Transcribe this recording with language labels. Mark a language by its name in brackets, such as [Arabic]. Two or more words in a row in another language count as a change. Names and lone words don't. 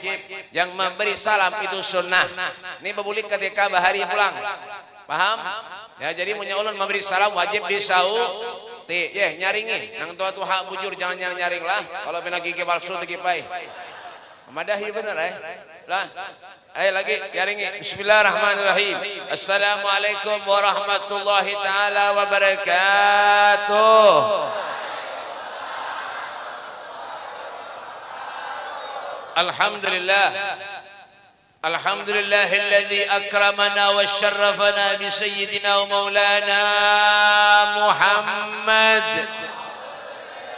[Banjar] Yang memberi salam itu sunnah. Ini bebulik ketika bahari pulang. Paham? Ya jadi ulun memberi salam wajib disauti. Nyaringi. Nang tua hak bujur jangan nyaring lah. Kalau pina gigi palsu dikipai. Madahi bener lah. Ayo lagi nyaringi. [Arabic] بسم الله الرحمن الرحيم السلام عليكم ورحمة الله تعالى وبركاته. Alhamdulillah. الحمد لله الذي أكرمنا وشرفنا بسيدنا ومولانا محمد.